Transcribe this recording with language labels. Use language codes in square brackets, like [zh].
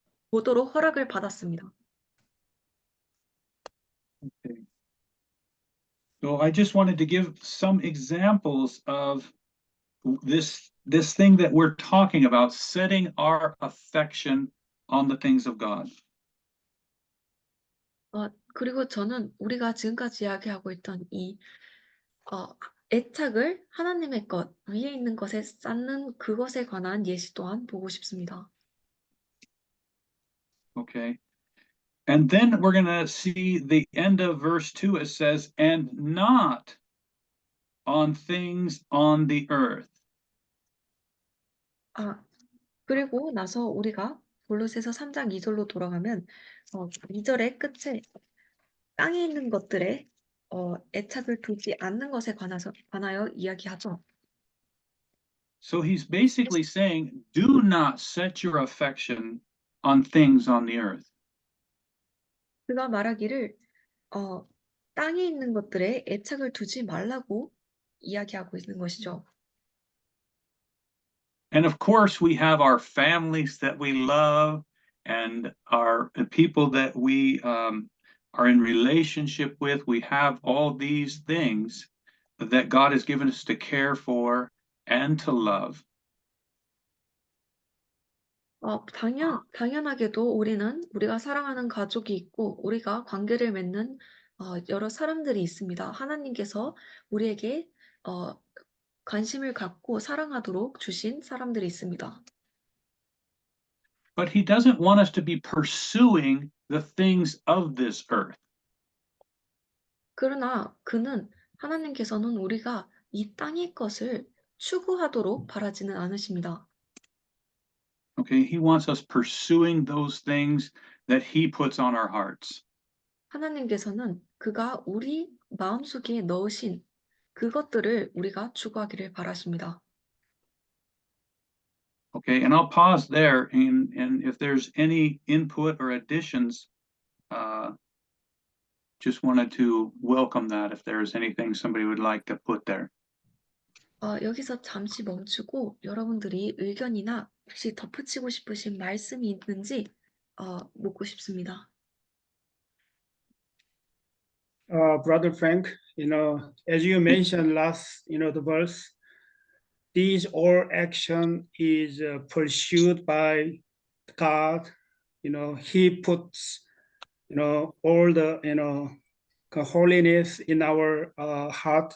[ko] 보도록 허락을 받았습니다. [en] Okay. So I just wanted to give some examples of this thing that we're talking about, setting our affection on the things of God. [ko] 그리고 저는 우리가 지금까지 이야기하고 있던 이 애착을 하나님의 것, 위에 있는 것에 쌓는 그것에 관한 예시 또한 보고 싶습니다. [en] Okay. And then we're going to see the end of verse 2. It says, and not on things on the earth. [ko] 그리고 나서 우리가 골로새서 3장 2절로 돌아가면 2절의 끝에 땅에 있는 것들에 애착을 두지 않는 것에 관하여 이야기하죠. [en] So he's basically saying, do not set your affection on things on the earth. [ko] 그가 말하기를 땅에 있는 것들에 애착을 두지 말라고 이야기하고 있는 것이죠. [en] And of course, we have our families that we love and our people that we are in relationship with. We have all these things that God has given us to care for and to love. [ko] 당연하게도 우리가 사랑하는 가족이 있고 우리가 관계를 맺는 여러 사람들이 있습니다. 하나님께서 우리에게 관심을 갖고 사랑하도록 주신 사람들이 있습니다. [en] But he doesn't want us to be pursuing the things of this earth. [ko] 그러나 하나님께서는 우리가 이 땅의 것을 추구하도록 바라지는 않으십니다. [en] Okay, he wants us pursuing those things that he puts on our hearts. [ko] 하나님께서는 그가 우리 마음속에 넣으신 그것들을 우리가 추구하기를 바라십니다. [en] Okay, and I'll pause there, and if there's any input or additions, just wanted to welcome that if there's anything somebody would like to put there. [ko] 여기서 잠시 멈추고 여러분들이 의견이나 혹시 덧붙이고 싶으신 말씀이 있는지 묻고 싶습니다. [en] Brother Frank, as you mentioned last, the verse, these all action is pursued by God. He puts, all the, holiness in our heart.